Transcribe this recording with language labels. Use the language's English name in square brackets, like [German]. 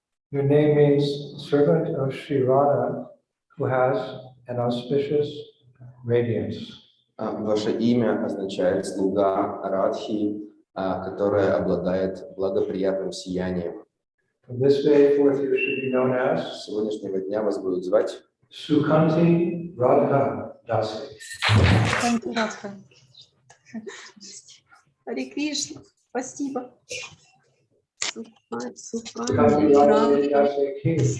[English] Your name means servant of Sri Radha who has an auspicious radiance. [Russian] Ваше имя означает слуга Радхи, которая обладает благоприятным сиянием. [English] From this day forth you should be known as [Russian] С сегодняшнего дня вас будут звать [English] Sukhanti Radha Dasi. [Russian] Харе Кришна. Спасибо. [English] Sukhanti Radha Dasi Ki.